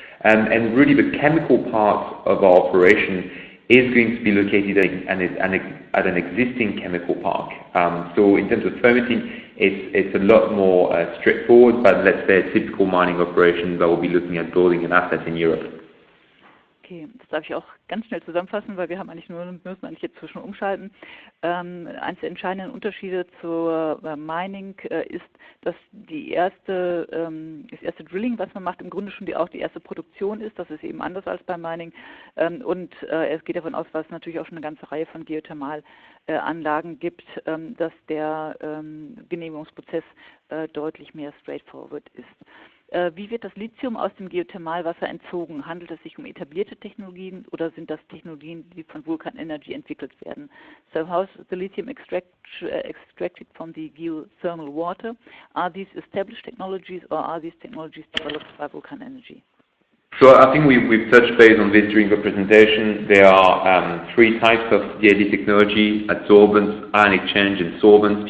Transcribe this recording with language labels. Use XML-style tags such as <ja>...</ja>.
<en>And really the chemical part of our operation is going to be located at an existing chemical park. So in terms of permitting, it's a lot more straightforward, but let's say a typical mining operation that will be looking at building an asset in Europe.</en> <de>Okay, das darf ich auch ganz schnell zusammenfassen, weil wir haben eigentlich müssen eigentlich jetzt zwischen umschalten. Eines der entscheidenden Unterschiede zur Mining ist, dass das erste Drilling, was man macht, im Grunde schon auch die erste Produktion ist. Das ist eben anders als beim Mining. Und es geht davon aus, dass es natürlich auch schon eine ganze Reihe von Geothermalanlagen gibt, dass der Genehmigungsprozess deutlich mehr straightforward ist. Wie wird das Lithium aus dem Geothermalwasser entzogen? Handelt es sich um etablierte Technologien oder sind das Technologien, die von Vulcan Energy entwickelt werden?</de> <en>So how is the lithium extracted from the geothermal water? Are these established technologies or are these technologies developed by Vulcan Energy? So I think we've touched base on this during the presentation. There are three types of DAD technology: adsorbents, ion exchange, and sorbents.</en>